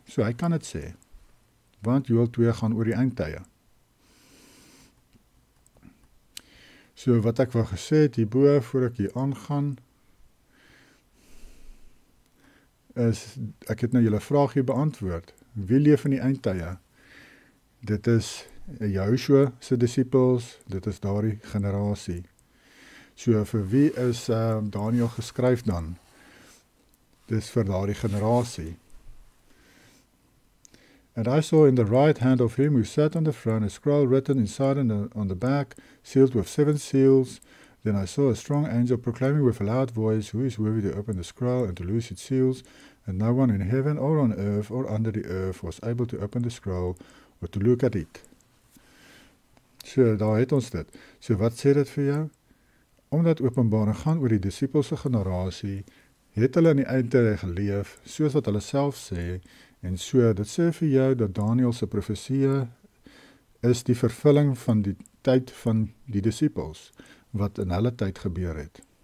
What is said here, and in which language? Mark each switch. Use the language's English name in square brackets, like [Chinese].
[Afrikaans] So hy kan dit sê, want Joël 2 gaan oor die eindtye. So wat ek wel gesê het hierbo, voor ek hier aangaan, is, ek het nou julle vraag hier beantwoord. Wie leef in die eindtye? Dit is Yahushua se disippels, dit is daardie generasie. So vir wie is Daniel geskryf dan? Dis vir daardie generasie. [English] And I saw in the right hand of him who sat on the throne a scroll written inside and on the back, sealed with 7 seals. Then I saw a strong angel proclaiming with a loud voice, who is worthy to open the scroll and to loose its seals? And no one in heaven or on earth or under the earth was able to open the scroll or to look at it. [Afrikaans] So, daar het ons dit. So, wat sê dit vir jou? Omdat Openbaring gaan oor die disippelse generasie, het hulle in die eindtyd geleef, soos wat hulle self sê, en so, dit sê vir jou dat Daniel se profesie is die vervulling van die tyd van die disippels, wat in hulle tyd gebeur het.